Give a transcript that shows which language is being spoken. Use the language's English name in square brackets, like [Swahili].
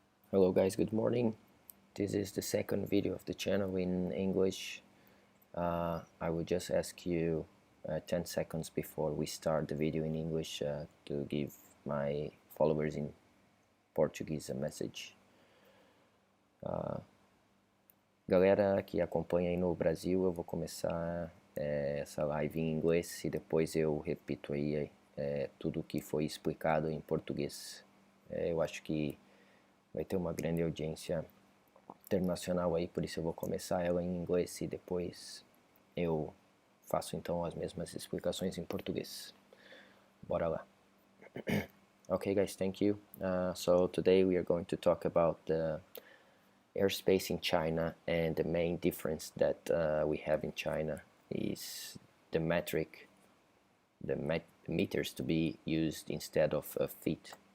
[English] Hello guys, good morning. This is the second video of the channel in English. I will just ask you 10 seconds before we start the video in English to give my followers in Portuguese a message. [Portuguese] Galera que acompanha aí no Brasil, eu vou começar essa live em inglês e depois eu repito aí tudo o que foi explicado em português. Eu acho que vai ter uma grande audiência internacional aí, por isso eu vou começar ela em inglês e depois eu faço então as mesmas explicações em português. Bora lá. [English] Okay guys, thank you. So today we are going to talk about the airspace in China, and the main difference that we have in China is the metric, the meters to be used instead of feet.